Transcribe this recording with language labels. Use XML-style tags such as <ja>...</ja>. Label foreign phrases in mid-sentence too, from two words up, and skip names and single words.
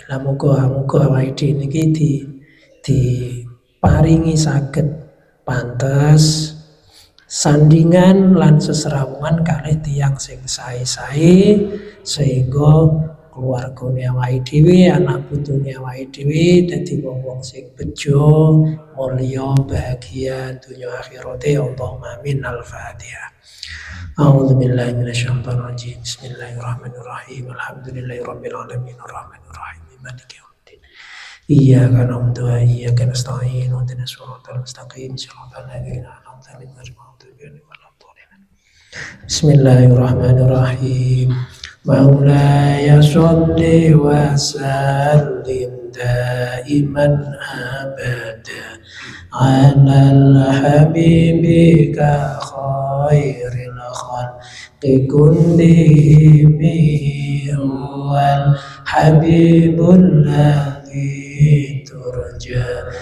<jv>Lah muga-muga awake dhewe niki diparingi saged pantes sandingan lan seserawungan kalih tiyang sing sae-sae sehingga keluargane awake dhewe, anak putune awake dhewe dadi wong-wong sing bejo, mulya, bahagia dunya akhirate.</jv> <ar>اللهم آمين. الفاتحة. أعوذ بالله من الشيطان الرجيم. بسم الله الرحمن الرحيم. الحمد لله رب العالمين الرحمن الرحيم مالك يوم الدين. إياك نعبد وإياك نستعين. اهدنا الصراط المستقيم. صراط الذين أنعمت عليهم غير المغضوب عليهم ولا الضالين. بسم الله الرحمن الرحيم. مولاي صل وسلم دائما أبدا على حبيبك خير الخلق كلهم والحبيب الذي ترجى</ar>